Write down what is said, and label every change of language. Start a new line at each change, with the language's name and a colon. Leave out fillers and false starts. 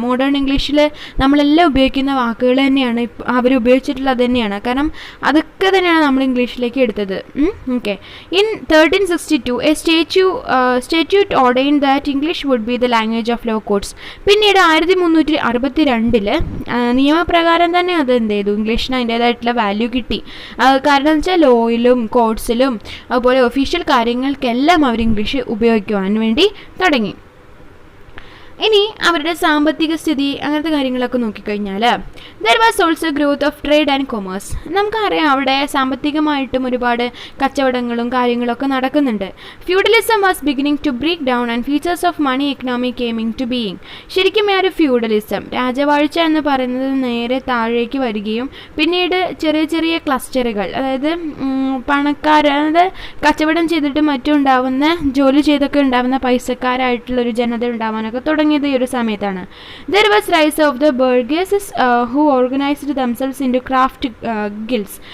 Malayalam: Modern ഇംഗ്ലീഷിൽ നമ്മളെല്ലാം ഉപയോഗിക്കുന്ന വാക്കുകൾ തന്നെയാണ് അവർ ഉപയോഗിച്ചിട്ടുള്ളത് തന്നെയാണ്. കാരണം അതൊക്കെ തന്നെയാണ് നമ്മൾ ഇംഗ്ലീഷിലേക്ക് എടുത്തത്. Okay.
English: In 1362 a statute ordained that English would be the language of law courts.
Malayalam: പിന്നീട് 1362 നിയമപ്രകാരം തന്നെ അത് എന്ത് ചെയ്തു, ഇംഗ്ലീഷിന് അതിൻ്റേതായിട്ടുള്ള വാല്യൂ കിട്ടി. കാരണം എന്ന് വെച്ചാൽ ലോയിലും കോർട്സിലും അതുപോലെ ഒഫീഷ്യൽ കാര്യങ്ങൾക്കെല്ലാം അവർ ഇംഗ്ലീഷ് ഉപയോഗിക്കുവാൻ വേണ്ടി തുടങ്ങി. ഇനി അവരുടെ സാമ്പത്തിക സ്ഥിതി അങ്ങനത്തെ കാര്യങ്ങളൊക്കെ നോക്കിക്കഴിഞ്ഞാൽ
English: There was also growth of trade and commerce.
Malayalam: നമുക്കറിയാം അവിടെ സാമ്പത്തികമായിട്ടും ഒരുപാട് കച്ചവടങ്ങളും കാര്യങ്ങളൊക്കെ നടക്കുന്നുണ്ട്.
English: Feudalism was beginning to break down and features of money economy coming to being.
Malayalam: ശരിക്കും ആ ഒരു ഫ്യൂഡലിസം, രാജവാഴ്ച എന്ന് പറയുന്നത് നേരെ താഴേക്ക് വരികയും പിന്നീട് ചെറിയ ചെറിയ ക്ലസ്റ്ററുകൾ, അതായത് അതായത് കച്ചവടം ചെയ്തിട്ട് മറ്റും ഉണ്ടാവുന്ന, ജോലി ചെയ്തൊക്കെ ഉണ്ടാവുന്ന പൈസക്കാരായിട്ടുള്ളൊരു ജനത ഉണ്ടാവാനൊക്കെ തുടങ്ങിയത് ഈ ഒരു സമയത്താണ്.
English: There was rise of the burgesses who organized themselves into craft guilds.